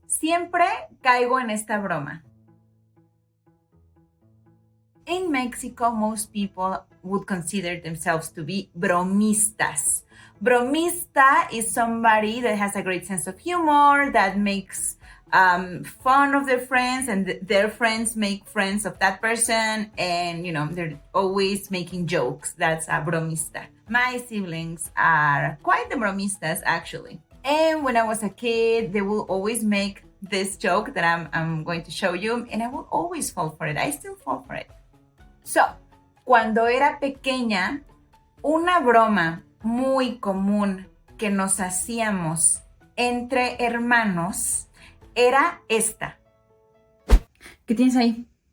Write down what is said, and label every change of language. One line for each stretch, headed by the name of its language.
Spanish: Siempre caigo en esta broma.
English: In Mexico, most people would consider themselves to be bromistas. Bromista is somebody that has a great sense of humor, that makes fun of their friends, and their friends make friends of that person, and you know, they're always making jokes. That's a bromista. My siblings are quite the bromistas, actually. And when I was a kid, they will always make this joke that I'm going to show you, and I will always fall for it. I still fall for it.
Spanish: So, cuando era pequeña, una broma muy común que nos hacíamos entre hermanos era esta. ¿Qué tienes ahí?